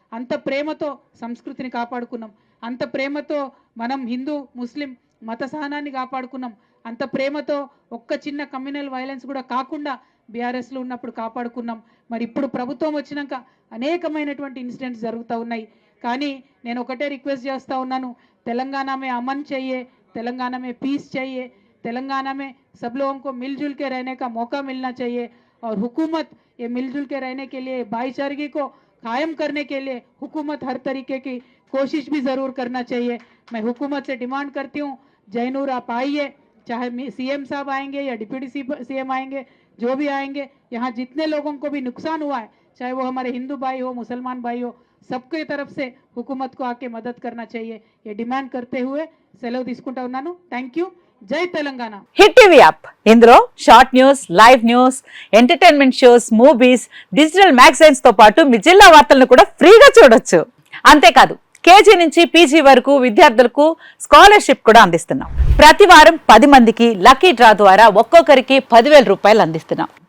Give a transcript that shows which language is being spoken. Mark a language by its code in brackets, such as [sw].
[te] అంత ప్రేమతో సంస్కృతిని కాపాడుకున్నాం, అంత ప్రేమతో మనం హిందూ ముస్లిం మత సహనాన్ని కాపాడుకున్నాం, అంత ప్రేమతో ఒక్క చిన్న కమ్యూనల్ వైలెన్స్ కూడా కాకుండా బీఆర్ఎస్లో ఉన్నప్పుడు కాపాడుకున్నాం. మరి ఇప్పుడు ప్రభుత్వం వచ్చినాక అనేకమైనటువంటి ఇన్సిడెంట్స్ జరుగుతూ ఉన్నాయి. కానీ నేను ఒకటే రిక్వెస్ట్ చేస్తూ ఉన్నాను, [hi] तेलंगाना में अमन चाहिए, तेलंगाना में पीस चाहिए, तेलंगाना में सब लोगों को मिलजुल के रहने का मौका मिलना चाहिए। और हुकूमत ये मिलजुल के रहने के लिए, भाईचारगी को कायम करने के लिए हुकूमत हर तरीके की कोशिश भी ज़रूर करना चाहिए। मैं हुकूमत से डिमांड करती हूँ, जयनूर आप आइए, चाहे सीएम साहब आएंगे या डिप्टी सीएम आएंगे, जो भी आएंगे, यहाँ जितने लोगों को भी नुकसान हुआ है, चाहे वो हमारे हिंदू भाई हो, मुसलमान भाई हो, सबके तरफ से हुकूमत को आके मदद करना चाहिए, ये डिमांड करते हुए [te] సెలవు తీసుకుంటా ఉన్నాను. Thank you. జై తెలంగాణ. హిట్ టీవీ యాప్ ఇందులో short news, live news, entertainment shows, movies, digital magazines తో పాటు మీ జిల్లా వార్తలను కూడా ఫ్రీగా చూడొచ్చు. అంతేకాదు కేజీ నుంచి పీజీ వరకు విద్యార్థులకు స్కాలర్షిప్ కూడా అందిస్తున్నాం. ప్రతి వారం 10 మందికి లక్కీ డ్రా ద్వారా ఒక్కొక్కరికి 10,000 రూపాయలు అందిస్తున్నాం.